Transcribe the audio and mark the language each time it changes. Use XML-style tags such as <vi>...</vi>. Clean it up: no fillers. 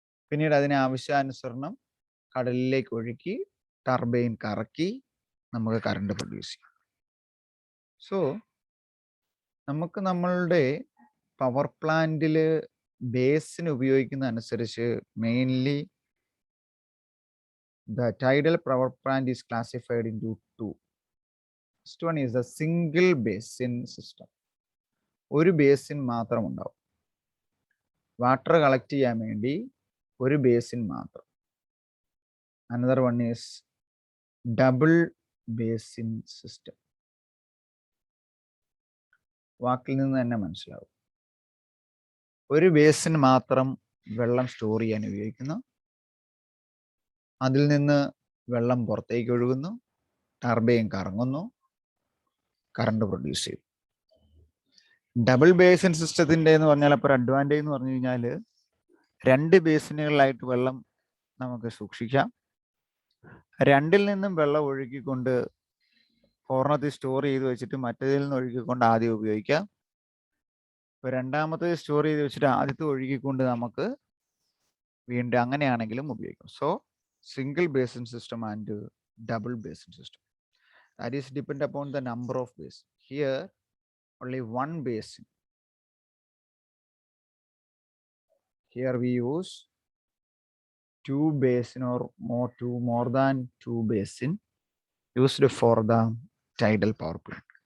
<ml>പിന്നീട് അതിനെ ആവശ്യാനുസരണം കടലിലേക്ക് ഒഴുക്കി ടർബൈൻ കറക്കി നമുക്ക് കറണ്ട് പ്രൊഡ്യൂസ് ചെയ്യാം. സോ നമുക്ക് നമ്മളുടെ പവർ പ്ലാന്റിൽ ബേസിന് ഉപയോഗിക്കുന്ന അനുസരിച്ച് mainly</ml> <en>the tidal power plant is classified into two. First one is the single basin system.</en> <ml>ഒരു ബേസിൻ മാത്രം ഉണ്ടാവും. വാട്ടർ കളക്ട് ചെയ്യാൻ വേണ്ടി ഒരു ബേസിൻ മാത്രം.</ml> <en>Another one is double basin system.</en> <ml>വാക്കിൽ നിന്ന് തന്നെ മനസ്സിലാവും. ഒരു ബേസിൻ മാത്രം വെള്ളം സ്റ്റോർ ചെയ്യാൻ ഉപയോഗിക്കുന്നു. അതിൽ നിന്ന് വെള്ളം പുറത്തേക്ക് ഒഴുകുന്നു, ടർബൈൻ കറങ്ങുന്നു, കറണ്ട് പ്രൊഡ്യൂസ് ചെയ്യും. ഡബിൾ ബേസിൻ സിസ്റ്റത്തിൻ്റെ എന്ന് പറഞ്ഞാൽ അപ്പോൾ അഡ്വാൻറ്റേജ് എന്ന് പറഞ്ഞു കഴിഞ്ഞാൽ രണ്ട് ബേസിനുകളിലായിട്ട് വെള്ളം നമുക്ക് സൂക്ഷിക്കാം. രണ്ടിൽ നിന്നും വെള്ളം ഒഴുക്കിക്കൊണ്ട് ഒരെണ്ണത്തിൽ സ്റ്റോർ ചെയ്ത് വെച്ചിട്ട് മറ്റേതിൽ നിന്ന് ഒഴുക്കിക്കൊണ്ട് ആദ്യം ഉപയോഗിക്കാം. ഇപ്പോൾ രണ്ടാമത്തെ സ്റ്റോർ ചെയ്ത് വെച്ചിട്ട് ആദ്യത്തെ ഒഴുകിക്കൊണ്ട് നമുക്ക് വീണ്ടും അങ്ങനെയാണെങ്കിലും ഉപയോഗിക്കാം.</ml> <en>So single basin system and double basin system. That is depend upon the number of basins. Here only one basin. Here we use two basin or more than two basin used for the tidal power plant.</en>